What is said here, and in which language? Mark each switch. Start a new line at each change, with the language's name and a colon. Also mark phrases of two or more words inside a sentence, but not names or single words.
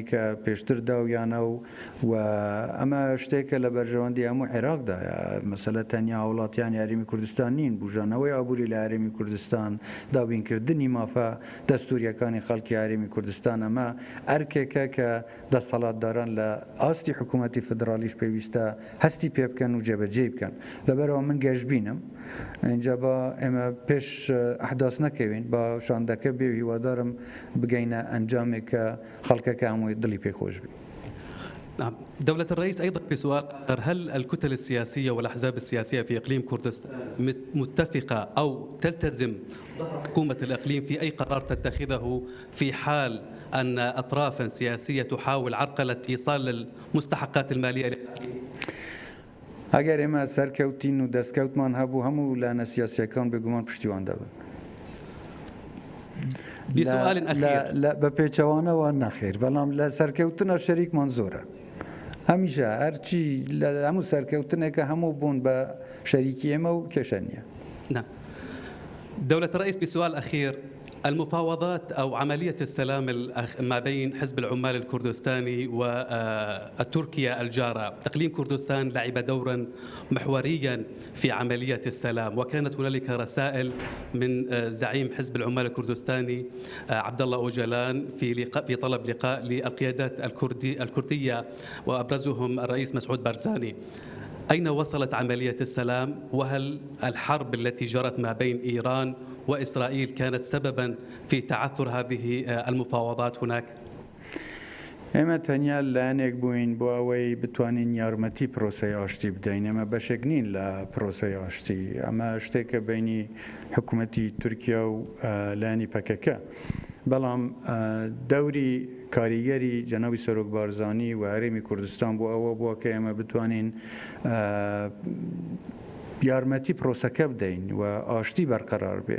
Central Kurdish: کە پێشتر داویانە و ئەمە شتێکە لە بەرژەوەندی هەموو عێراقدایە، مەسەلە تەنیا وڵاتیان یاریمی کوردستان نین، بژانەوەی ئابووری لە یاریمی کوردستان، دابینکردنی مافە دەستوریەکانی خەڵکی یاریمی کوردستان، ئەمە ئەرکێکە کە دەسەڵاتداران لە ئاستی حکوومەتی فدرالیش پێویستە هەستی پێ بکەن و جێبەجێ بکەن. لەبەرەوە من گەشتبینم اینجا با ئێمە پێش ئەحداس نەکەوین، با شاندەکە بێ هیوادارم بگەینە ئەنجامێک کە خەڵکەکە هەمووی دڵی پێخۆش بێت.
Arabic: نعم. دولة الرئيس، أيضا في سؤال آخر، هل الكتل السياسية والأحزاب السياسية في إقليم كردستان متفقة أو تلتزم حكومة الإقليم في أي قرار تتخذه في حال أن أطرافا سياسية تحاول عرقلة إيصال المستحقات المالية للإقليم؟
Central Kurdish: ئەگەر ئێمە سەرکەوتین و دەستکەوتمان هەبوو هەموو لایەنە سیاسیەکان بێگومان پشتیوان دەبن.
Arabic: بسؤال أخير
Central Kurdish: بە پێچەوانەوە نەخێر، بەڵام لە سەرکەوتنە شەریکمان زۆرە، هەمیشە هەرچی لە هەموو سەرکەوتنێکە هەموو بوون بە شەریکی ئێمە و کێشە نییە.
Arabic: نعم. دولة الرئيس، بسؤال أخير، المفاوضات أو عملية السلام ما بين حزب العمال الكردستاني وتركيا الجارة، إقليم كردستان لعب دورا محوريا في عملية السلام، وكانت هنالك رسائل من زعيم حزب العمال الكردستاني عبد الله أوجلان في طلب لقاء للقيادات الكردية وأبرزهم الرئيس مسعود بارزاني. أين وصلت عملية السلام؟ وهل الحرب التي جرت ما بين إيران وإسرائيل كانت سببا في تعثر هذه المفاوضات هناك؟
Central Kurdish: ئێمە تەنیا لایەنێک بووین بۆ ئەوەی بتوانین یارمەتی پرۆسەی ئاشتی بدەین، ئەمە بەشێک نین لە پرۆسەی ئاشتی، ئەمە شتێکە بینی حکوومەتی تورکیا و لایەنی پەکەکە، بەڵام دەوری کاریگەری جەنابی سەرۆک بارزانی و هەرێمی کوردستان بۆ ئەوە بووە کە ئێمە بتوانین یارمەتی پرۆسەکە بدەین و ئاشتی بەرقەرار بێت.